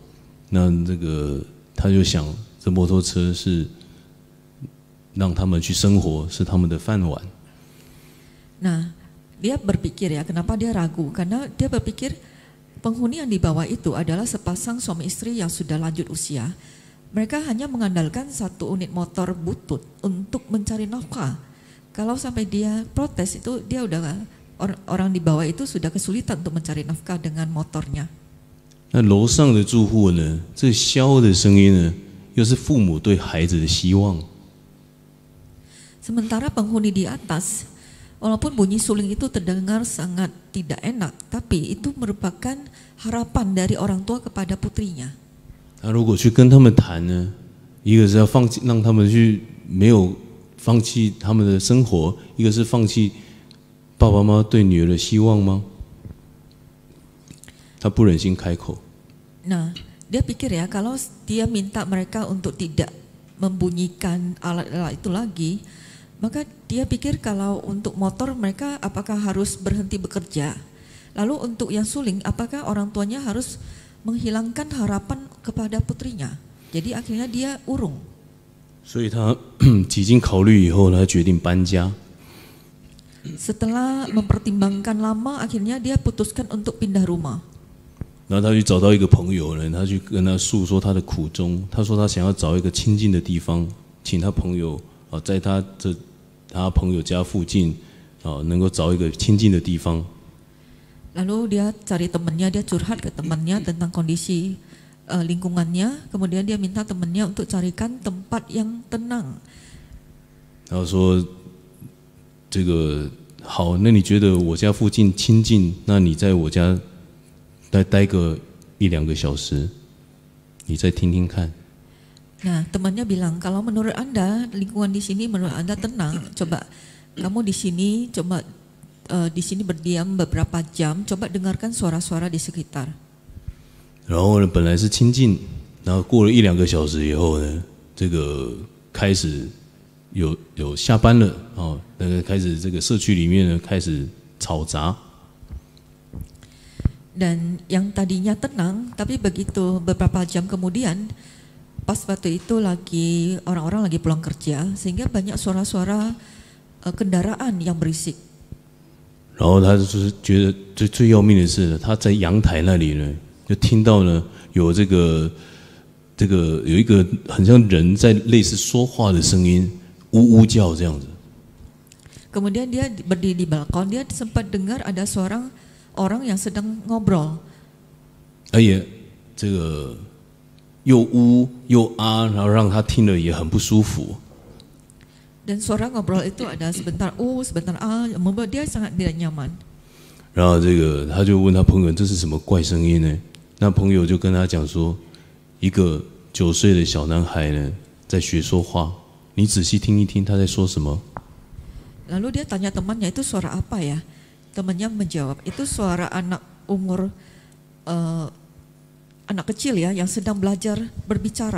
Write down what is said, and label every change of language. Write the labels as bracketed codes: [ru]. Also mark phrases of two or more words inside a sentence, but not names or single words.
[zh] 那这个他就想，这摩托车是让他们去生活，是他们的饭碗。 [id] Nah, dia berpikir ya, kenapa dia ragu? Karena dia berpikir penghuni yang di bawah itu adalah sepasang suami istri yang sudah lanjut usia. Mereka hanya mengandalkan satu unit motor butut untuk mencari nafkah. Kalau sampai dia protes itu dia udah orang di bawah itu sudah kesulitan untuk mencari nafkah dengan motornya. [zh] 那楼上的住户呢，这箫的声音呢，又是父母对孩子的希望。 [id] Sementara penghuni di atas, walaupun bunyi suling itu terdengar sangat tidak enak, tapi itu merupakan harapan dari orang tua kepada putrinya. [zh] 他如果去跟他们谈呢，一个是要放弃，让他们去没有放弃他们的生活，一个是放弃爸爸妈妈对女儿的希望吗？他不忍心开口。 [id] Nah, dia pikir ya, kalau dia minta mereka untuk tidak membunyikan alat-alat itu lagi, maka dia pikir kalau untuk motor mereka apakah harus berhenti bekerja? Lalu untuk yang suling, apakah orang tuanya harus menghilangkan harapan kepada putrinya? Jadi akhirnya dia urung. [zh] 所以他几经考虑以后，他决定搬家。 [id] Setelah mempertimbangkan lama, akhirnya dia putuskan untuk pindah rumah. [zh] 然后他去找到一个朋友呢，他去跟他诉说他的苦衷。他说他想要找一个清静的地方，请他朋友在他朋友家附近能够找一个清静的地方。 [id] Lalu dia cari temannya, dia curhat ke temannya tentang kondisi lingkungannya. Kemudian dia minta temannya untuk carikan tempat yang tenang. [zh] 然后说这个好，那你觉得我家附近清静，那你在我家待个1-2个小时，你再听听看。 [id] Nah, temannya bilang, kalau menurut Anda lingkungan di sini menurut Anda tenang, coba kamu di sini coba di sini berdiam beberapa jam, coba dengarkan suara-suara di sekitar. [zh] 然后呢，本来是清静，然后过了1-2个小时以后呢，这个开始有下班了那个开始这个社区里面呢开始吵杂。 [id] Dan yang tadinya tenang, tapi begitu beberapa jam kemudian, pas waktu itu lagi orang-orang lagi pulang kerja, sehingga banyak suara-suara kendaraan yang berisik. [zh] 然后他就是觉得最要命的是，他在阳台那里呢，就听到呢有这个有一个很像人在类似说话的声音，呜呜叫这样子。 [id] Kemudian dia berdiri di balkon, dia sempat dengar ada seorang orang yang sedang ngobrol. [zh] 而且这个又呜又啊，然后让他听了也很不舒服。 [id] Dan suara ngobrol itu ada sebentar sebentar membuat dia sangat tidak nyaman. [zh] 然后这个他就问他朋友这是什么怪声音呢？那朋友就跟他讲说，一个9岁的小男孩呢在学说话，你仔细听一听他在说什么。 [id] Lalu dia tanya temannya, itu suara apa ya? Temannya menjawab, itu suara anak umur anak kecil ya yang sedang belajar berbicara.